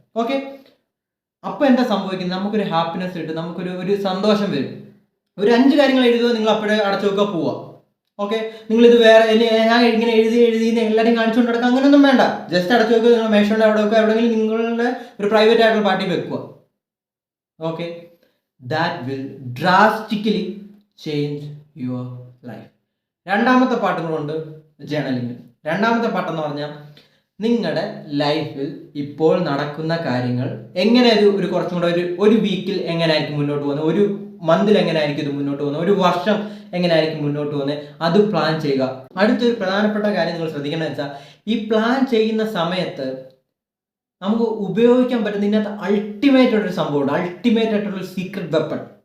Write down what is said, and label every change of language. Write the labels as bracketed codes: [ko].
[ml] Okay, അപ്പോൾ എന്താ സംഭവിക്കുന്നത്, നമുക്കൊരു ഹാപ്പിനെസ് കിട്ടും, നമുക്കൊരു സന്തോഷം വരും. ഒരു 5 കാര്യങ്ങൾ എഴുതുക, നിങ്ങൾ അപ്പോഴേ അടച്ചു വെക്കുക, പോവുക. ഓക്കെ, നിങ്ങളിത് വേറെ ഞാൻ ഇങ്ങനെ എഴുതി എല്ലാവരും കാണിച്ചുകൊണ്ട് നടക്കുക, അങ്ങനെയൊന്നും വേണ്ട. ജസ്റ്റ് അടച്ചു വെക്കുക, നിങ്ങൾ മേശയുടെ അവിടെ വെക്കുക, എവിടെയെങ്കിലും നിങ്ങളുടെ ഒരു പ്രൈവറ്റ് ആയിട്ടുള്ള പാർട്ടി വെക്കുക. [en] Okay, that will drastically change your life. [ml] രണ്ടാമത്തെ പാട്ടുകളുണ്ട് ജേർണലിംഗ്. രണ്ടാമത്തെ പാട്ടെന്ന് പറഞ്ഞാൽ നിങ്ങളുടെ ലൈഫിൽ ഇപ്പോൾ നടക്കുന്ന കാര്യങ്ങൾ എങ്ങനെ ഒരു കുറച്ചും കൂടെ ഒരു വീക്കിൽ എങ്ങനെയായിരിക്കും മുന്നോട്ട് പോകുന്നത്, ഒരു മന്തിൽ എങ്ങനെയായിരിക്കും ഇത് മുന്നോട്ട് പോകുന്നത്, ഒരു വർഷം എങ്ങനെയായിരിക്കും മുന്നോട്ട് പോകുന്നത്, അത് പ്ലാൻ ചെയ്യുക. അടുത്തൊരു പ്രധാനപ്പെട്ട കാര്യം നിങ്ങൾ ശ്രദ്ധിക്കേണ്ടത് വെച്ചാൽ, ഈ പ്ലാൻ ചെയ്യുന്ന സമയത്ത് നമുക്ക് ഉപയോഗിക്കാൻ പറ്റുന്ന ഇതിനകത്ത് അൾട്ടിമേറ്റ് ആയിട്ടൊരു സംഭവമുണ്ട്, അൾട്ടിമേറ്റ് ആയിട്ടുള്ളൊരു സീക്രട്ട് വെപ്പൺ.